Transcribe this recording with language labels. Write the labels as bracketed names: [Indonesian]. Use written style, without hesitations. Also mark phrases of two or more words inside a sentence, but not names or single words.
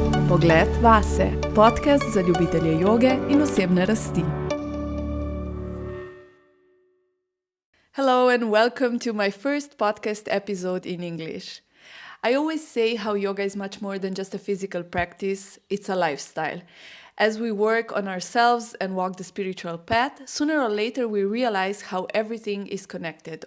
[Slovenian] pogled.vase, podcast za ljubitelje joge in osebne rasti. [English] Hello and welcome to my first podcast episode in English. I always say how yoga is much more than just a physical practice, it's a lifestyle. As we work on ourselves and walk the spiritual path, sooner or later we realize how everything is connected.